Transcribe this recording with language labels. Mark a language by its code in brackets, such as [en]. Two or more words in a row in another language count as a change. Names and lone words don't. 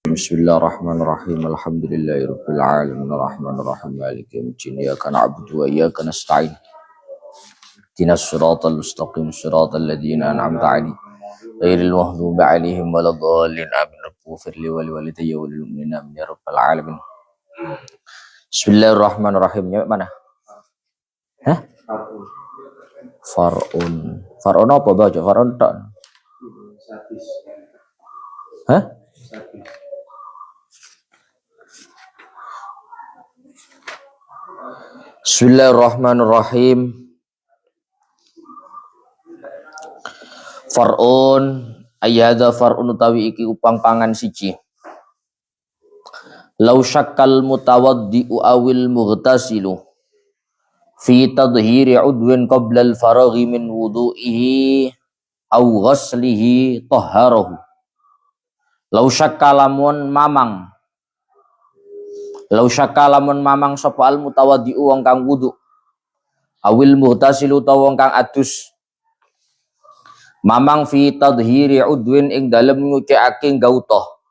[ar] بسم الله الرحمن الرحيم الحمد لله رب العالمين الرحمن الرحيم مالك يوم الدين إياك نعبد وإياك نستعين. اهدنا الصراط المستقيم صراط الذين أنعمت عليهم غير المغضوب عليهم ولا الضالين. Amin. رب اغفر لي ولوالدي وللمؤمنين آمين يا رب العالمين. Bismillahirrahmanirrahim. [id] Nyampe mana? Hah? Far'un. Far'un apa baca? [jv] Far'un tok. Hah? [ar] Bismillahirrahmanirrahim. فرع أيضا فرع [jv] utawi iki upang pangan siji. [ar] لو شك المتوضئ أو المغتسل في تطهير عضو قبل الفراغ من وضوئه أو غسله طهره. لو شك [jv] mamang sapa [ar] المتوضئ [jv] wong kang wudu [ar] أو المغتسل [jv] utawa wong kang adus mamang [ar] في تطهير عضو [jv] ing dalem nyucikake gauta